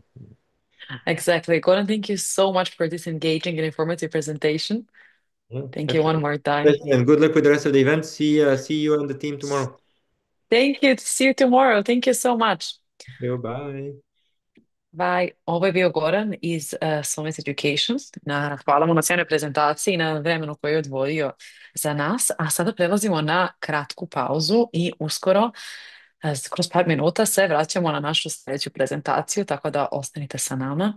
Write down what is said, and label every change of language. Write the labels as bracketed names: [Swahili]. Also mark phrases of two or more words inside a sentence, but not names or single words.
[English] Exactly. Gordon, thank you so much for this engaging and informative presentation. Yeah, Thank you one absolutely. more time. Especially, and good luck with the rest of the event. See you and the team tomorrow. Thank you. See you tomorrow. Thank you so much. Bye. Bye. [Bosnian] Ovo je bio Goran iz Solvency Education. Hvala mu na sjajnoj prezentaciji i na vremenu koje je odvojio za nas. A sada prelazimo na kratku pauzu i uskoro Kroz par minuta se vraćamo na našu sljedeću prezentaciju, tako da ostanite sa nama.